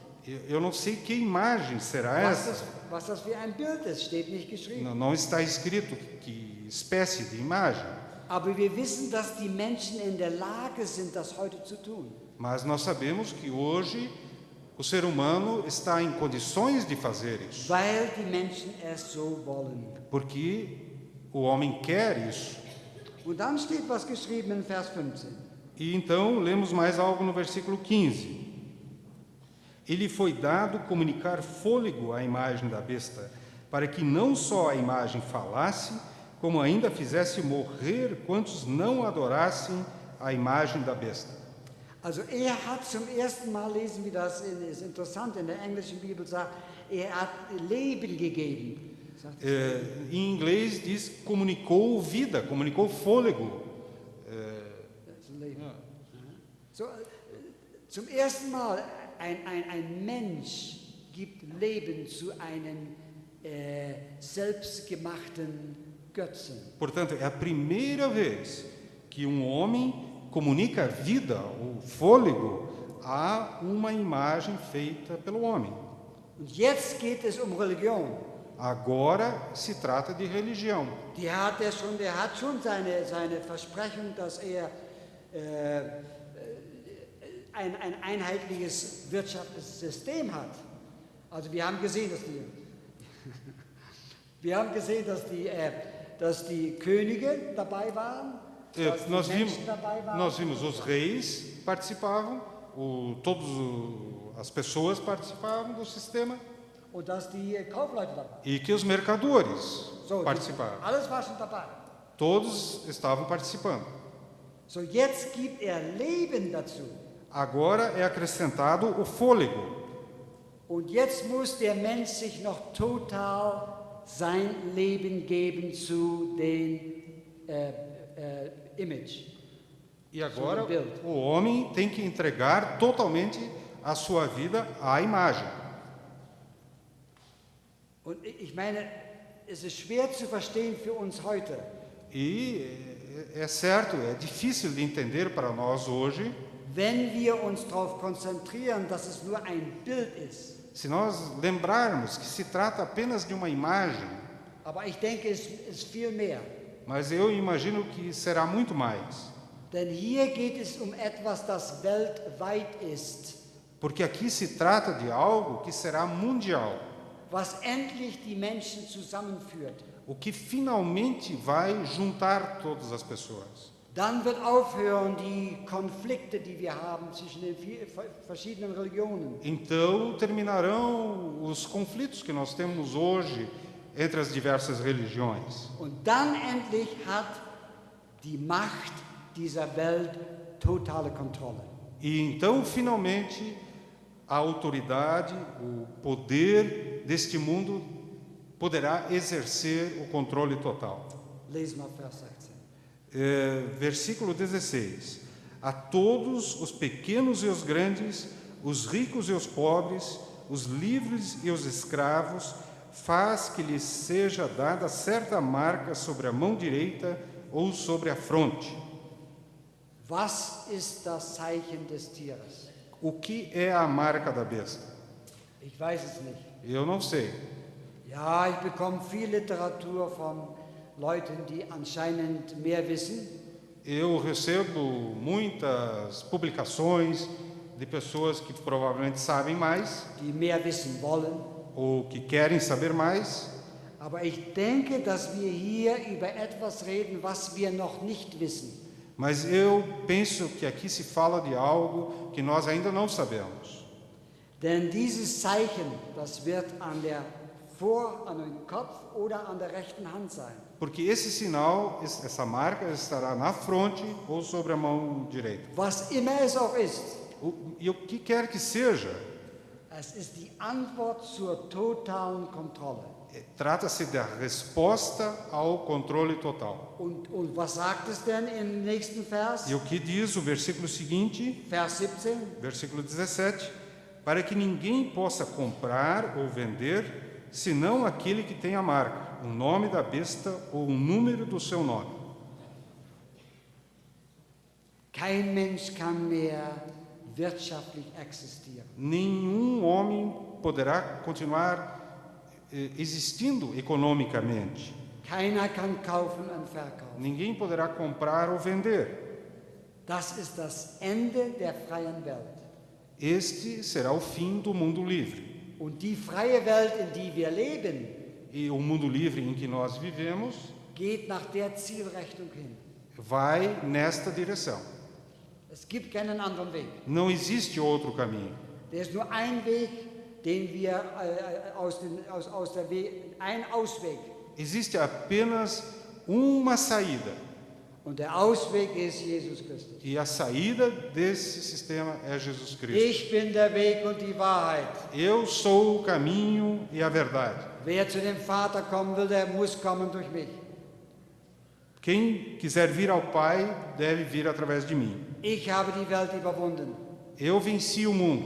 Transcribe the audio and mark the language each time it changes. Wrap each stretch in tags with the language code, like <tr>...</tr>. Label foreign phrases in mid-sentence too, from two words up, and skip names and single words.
<pt>Eu não sei que imagem será essa.</pt> <de>Was das für ein Bild ist, steht nicht geschrieben.</de> <pt>Não está escrito que espécie de imagem.</pt> <de>Aber wir wissen, dass die Menschen in der Lage sind, das heute zu tun.</de> <pt>Mas nós sabemos que hoje o ser humano está em condições de fazer isso.</pt> <de>Weil die Menschen es so wollen.</de> <pt>Porque o homem quer isso.</pt> <de>Und dann steht was geschrieben in Vers 15.</de> <pt>E então lemos mais algo no versículo 15. Ele foi dado comunicar fôlego à imagem da besta, para que não só a imagem falasse, como ainda fizesse morrer quantos não adorassem a imagem da besta.</pt> <de>Also hat zum ersten Mal, lesen wir das, ist interessant, in der englischen Bibel sagt, hat Leben gegeben.</de> <pt>Em inglês diz comunicou vida, comunicou fôlego.</pt> <de>So, zum ersten Mal ein Mensch gibt Leben zu einem selbstgemachten Götzen.</de> <pt>Portanto, é a primeira vez que um homem comunica vida, ou fôlego, a uma imagem feita pelo homem.</pt> <de>Und jetzt geht es Religion.</de> <pt>Agora se trata de religião.</pt> <de>Der hat schon seine Versprechung, dass ein einheitliches Wirtschaftssystem hat. Also wir haben gesehen, dass die Könige dabei waren, dass die Menschen dabei waren.</de> <pt>Nós vimos os reis participavam, as pessoas participavam do sistema.</pt> <de>Und dass die Kaufleute dabei waren.</de> <pt>E que os mercadores participavam.</pt> <de>Alles war schon dabei.</de> <pt>Todos estavam participando.</pt> <de>So, jetzt gibt Leben dazu.</de> <pt>Agora é acrescentado o fôlego.</pt> <de>Und jetzt muss der Mensch sich noch total sein Leben geben zu dem Image.</de> <pt>E agora o homem tem que entregar totalmente a sua vida à imagem.</pt> <de>Und ich meine, es ist schwer zu verstehen für uns heute.</de> <pt>E é certo, é difícil de entender para nós hoje.</pt> <de>Wenn wir uns darauf konzentrieren, dass es nur ein Bild ist.</de> <pt>Se nós lembrarmos que se trata apenas de uma imagem.</pt> <de>Aber ich denke, es ist viel mehr.</de> <pt>Mas eu imagino que será muito mais.</pt> <de>Denn hier geht es etwas, das weltweit ist.</de> <pt>Porque aqui se trata de algo que será mundial.</pt> <de>Was endlich die Menschen zusammenführt.</de> <pt>O que finalmente vai juntar todas as pessoas.</pt> <de>Dann wird aufhören die Konflikte, die wir haben zwischen den verschiedenen Religionen.</de> <pt>Então terminarão os conflitos que nós temos hoje entre as diversas religiões.</pt> <de>Und dann endlich hat die Macht dieser Welt totale Kontrolle.</de> <pt>E então finalmente a autoridade, o poder deste mundo poderá exercer o controle total.</pt> <de>Lesen wir Vers 16.</de> <pt>Versículo 16. A todos os pequenos e os grandes, os ricos e os pobres, os livres e os escravos, faz que lhes seja dada certa marca sobre a mão direita ou sobre a fronte.</pt> <de>Was ist das Zeichen des Tieres?</de> <pt>O que é a marca da besta?</pt> <de>Ich weiß es nicht.</de> <pt>Eu não sei.</pt> <de>Ja, ich bekomme viel Literatur von Leuten, die anscheinend mehr wissen.</de> <pt>Eu recebo muitas publicações de pessoas que provavelmente sabem mais,</pt> <de>die mehr wissen wollen.</de> <pt>Ou que querem saber mais.</pt> <de>Aber ich denke, dass wir hier über etwas reden, was wir noch nicht wissen.</de> <pt>Mas eu penso que aqui se fala de algo que nós ainda não sabemos.</pt> <de>Denn dieses Zeichen, das wird an dem Kopf oder an der rechten Hand sein.</de> <pt>Porque esse sinal, essa marca estará na fronte ou sobre a mão direita.</pt> <de>Was immer es auch ist.</de> <pt>E o que quer que seja.</pt> <de>Es ist die Antwort zur totalen Kontrolle.</de> <pt>Trata-se da resposta ao controle total.</pt> <de>Und was sagt es denn im nächsten Vers?</de> <pt>E o que diz o versículo seguinte?</pt> <de>Vers 17.</de> <pt>Versículo 17. Para que ninguém possa comprar ou vender, senão aquele que tem a marca, o nome da besta ou o número do seu nome.</pt> <de>Kein Mensch kann mehr wirtschaftlich existieren.</de> <pt>Nenhum homem poderá continuar existindo economicamente.</pt> <de>Keiner kann kaufen und verkaufen.</de> <pt>Ninguém poderá comprar ou vender.</pt> <de>Das ist das Ende der freien Welt.</de> <pt>Este será o fim do mundo livre.</pt> <de>Und die freie Welt, in die wir leben,</de> <pt>E o mundo livre em que nós vivemos</pt> <de>geht nach der Zielrichtung hin.</de> <pt>vai nesta direção.</pt> <de>Es gibt keinen anderen Weg.</de> <pt>Não existe outro caminho.</pt> <de>Der ist nur ein Weg, den wir ein Ausweg.</de> <pt>Existe apenas uma saída.</pt> <de>Und der Ausweg ist Jesus Christus.</de> <pt>E a saída desse sistema é Jesus Cristo.</pt> <de>Ich bin der Weg und die Wahrheit.</de> <pt>Eu sou o caminho e a verdade.</pt> <de>Wer zu dem Vater kommen will, der muss kommen durch mich.</de> <pt>Quem quiser vir ao Pai deve vir através de mim.</pt> <de>Ich habe die Welt überwunden</de> <pt>Eu venci o mundo.</pt>